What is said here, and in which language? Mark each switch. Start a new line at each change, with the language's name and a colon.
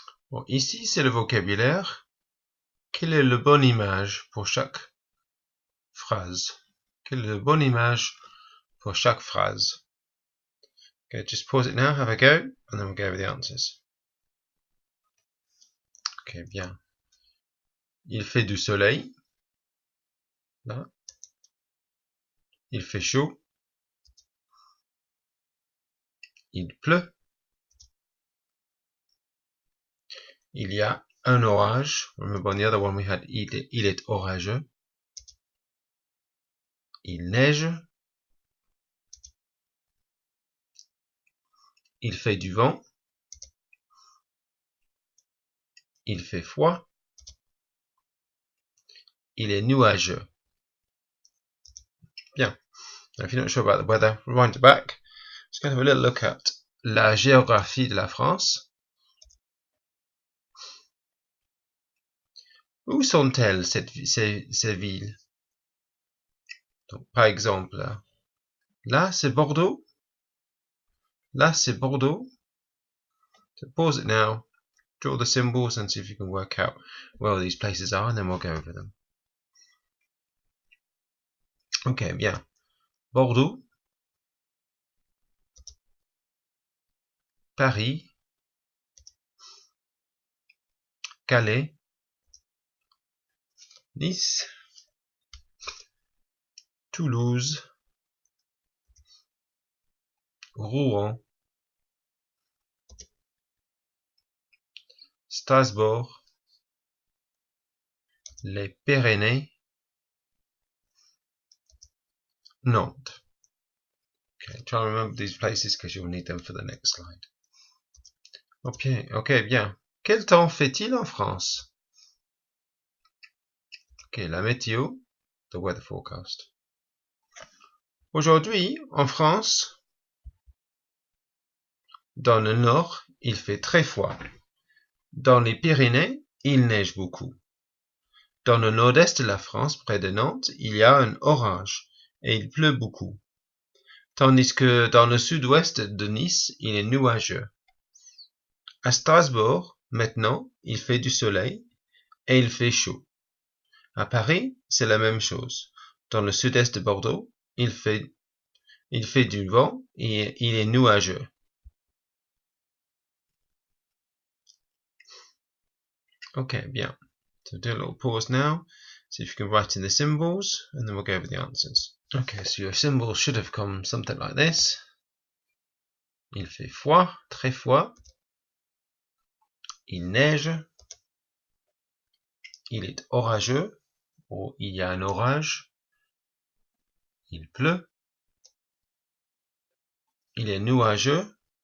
French: Bon, ici, c'est le vocabulaire. Quelle est la bonne image pour chaque phrase? Quelle est la bonne image pour chaque phrase?
English: Okay, just pause it now, have a go, and then we'll go over the answers.
French: Ok, bien. Il fait du soleil. Là. Il fait chaud. Il pleut. Il y a un orage.
English: Remember on the other one we had
French: il est orageux. Il neige. Il fait du vent. Il fait froid. Il est nuageux. Bien.
English: Now, if you're not sure about the weather, rewind it back. Let's go have a little look at
French: la géographie de la France. Où sont-elles, ces villes? Donc, par exemple, là, c'est Bordeaux. Là, c'est Bordeaux.
English: So pause it now, draw the symbols and see if you can work out where these places are, and then we'll go over them.
French: Ok, bien. Bordeaux. Paris. Calais. Nice. Toulouse. Rouen. Strasbourg. Les Pyrénées. Nantes.
English: Okay, try and remember these places because you'll need them for the next slide.
French: Ok, bien. Quel temps fait-il en France? Ok, la météo,
English: the weather forecast.
French: Aujourd'hui, en France, dans le nord, il fait très froid. Dans les Pyrénées, il neige beaucoup. Dans le nord-est de la France, près de Nantes, il y a un orage et il pleut beaucoup. Tandis que dans le sud-ouest de Nice, il est nuageux. À Strasbourg, maintenant, il fait du soleil et il fait chaud. À Paris, c'est la même chose. Dans le sud-est de Bordeaux, il fait du vent et il est nuageux. Okay, bien.
English: So do a little pause now. See if you can write in the symbols, and then we'll go over the answers. Okay, so your symbol should have come something like this.
French: Il fait froid, très froid. Il neige. Il est orageux, ou il y a un orage. Il pleut. Il est nuageux.